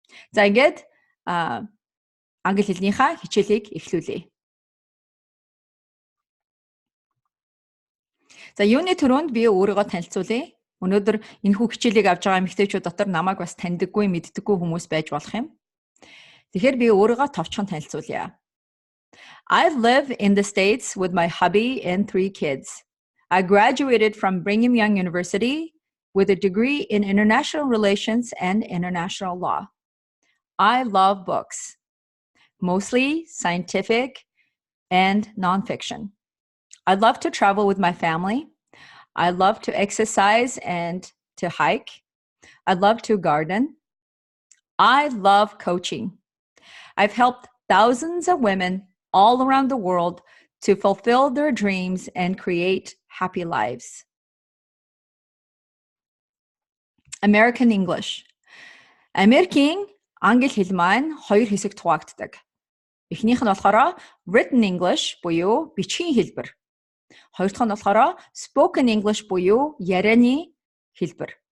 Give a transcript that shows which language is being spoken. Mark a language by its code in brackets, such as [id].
[mn] За ингээд англи хэлнийхаа хичээлийг эхлүүлье. За юуны төрөнд би өөрийгөө танилцуулъя. Өнөөдөр энэхүү хичээлийг авч байгаа эмэгтэйчүүд дотор намайг бас таньдаггүй, мэддэггүй хүмүүс байж болох юм. Тэгэхээр би өөрийгөө товчхон танилцуулъя. [en] I live in the States with my hubby and 3 kids. I graduated from Brigham Young University with a degree in international relations and international law. I love books, mostly scientific and nonfiction. I love to travel with my family. I love to exercise and to hike. I love to garden. I love coaching. I've helped thousands of women all around the world to fulfill their dreams and create happy lives. American English. [mn] Америкийн англи хэл маань 2 хэсэгт хуваагддаг. Эхнийх нь болохоор [en] written English [mn] буюу бичгийн хэлбэр. Хоёр дахь нь болохоор [en] spoken English [mn] буюу ярианы хэлбэр.